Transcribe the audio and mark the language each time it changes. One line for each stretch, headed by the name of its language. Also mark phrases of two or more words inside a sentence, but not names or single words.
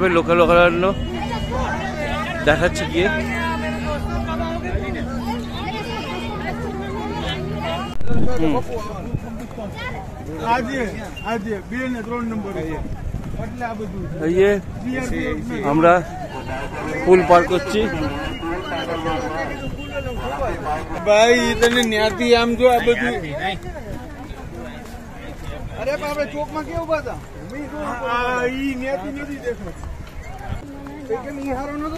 Bangla: লোকাল অভয়ারণ্য দেখাচ্ছি গিয়ে। এই যে আমরা পুল পার করছি।
Gujarati: ભાઈ તને ન્યાથી આમ જો આ બધું. અરે આપણે ચોકમાં કેવું ઉભા હતા? ઈ ન્યાથી નથી દેખાતું. કેમ ઈ હારો નતો?